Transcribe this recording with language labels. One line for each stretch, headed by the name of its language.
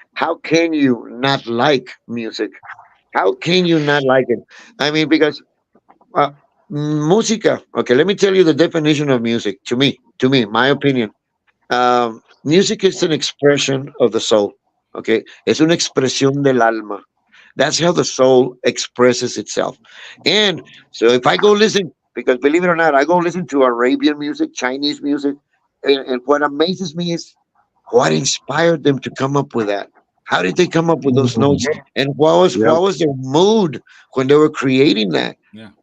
English: How can you not like music? How can you not like it? I mean, because música. Okay, let me tell you the definition of music. To me, my opinion. Music is an expression of the soul.
Spanish: Okay, es una expresión del alma.
English: That's how the soul expresses itself. And so if I go listen, because believe it or not, I go listen to Arabian music, Chinese music, and what amazes me is what inspired them to come up with that. How did they come up with those notes? And what was their mood when they were creating that? Yeah.